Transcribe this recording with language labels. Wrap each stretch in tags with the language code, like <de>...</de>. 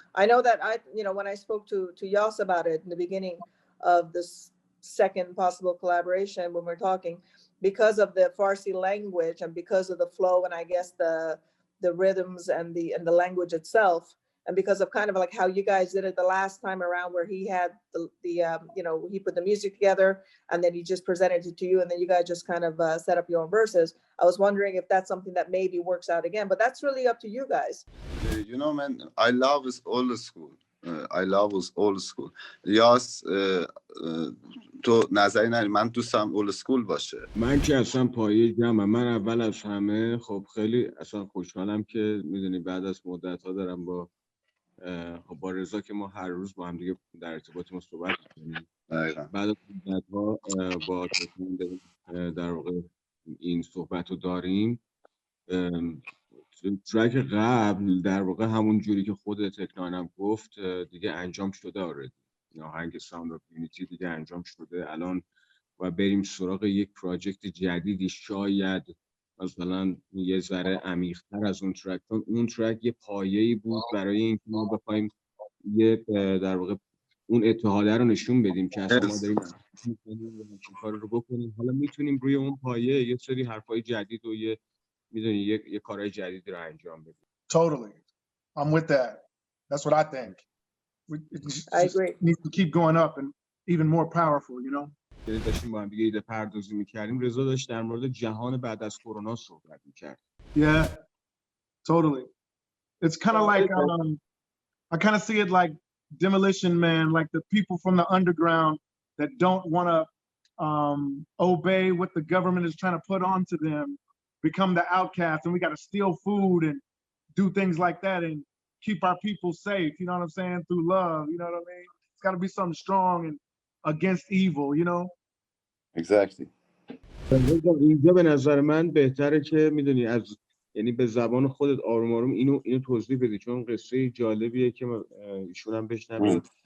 <en>I know that when I spoke to YAS about it in the beginning of this second possible collaboration, when we're talking, because of the Farsi language and because of the flow and I guess the rhythms and the language itself, and because of kind of like how you guys did it the last time around, where he had he put the music together and then he just presented it to you and then you guys just kind of set up your own verses. I was wondering if that's something that maybe works out again, but that's really up to you guys. Man, I love old school. I love old school.</en> <fa>YAS تو نظری نری، من دوستم اول اسکول باشه. من که اصلا پایه جمعم. من اول از همه خب خیلی اصلا خوشحالم که میدونی بعد از مدت ها دارم با رضا که ما هر روز با هم دیگه در ارتباطیم صحبت می‌کنیم. بعد از مدت ها با در واقع این صحبت رو داریم. ترک قبل در واقع همون جوری که خود تکنانم گفت دیگه انجام شده آردی. آهنگ ساوند آف یونیتی دیگه انجام شده. الان و بریم سراغ یک پراجکت جدیدی، شاید مثلا یه ذره عمیق‌تر از اون ترک. اون ترک یه پایه‌ای بود برای اینکه ما بخوایم یه در واقع اون اتحاده رو نشون بدیم که اصلا ما داریم این کار رو بکنیم. حالا میتونیم روی اون پایه یه سری حرفای جدید و میدونی یه کارهای جدیدی رو انجام بدیم.</fa> <en>Totally. I'm with that. That's what I think. I agree. Needs to keep going up and even more powerful,</en> <fa>داشتیم با هم دیگه ایده پردازی می‌کردیم. رضا داشت در مورد جهان بعد از کرونا صحبت می‌کرد.</fa> <en>Yeah. Totally. It's kind of like I kind of see it like Demolition Man, like the people from the underground that don't want to obey what the government is trying to put onto them, become the outcast, and we got to steal food and do things like that and keep our people safe, you know what I'm saying, through love, you know what I mean? It's got to be something strong and against evil, Exactly.</en> <fa>اینجا به نظر من بهتره که میدونی از یعنی به زبان خودت آروم آروم اینو توضیح بدی، چون قصه جالبیه که ایشون هم بشنوه.</fa>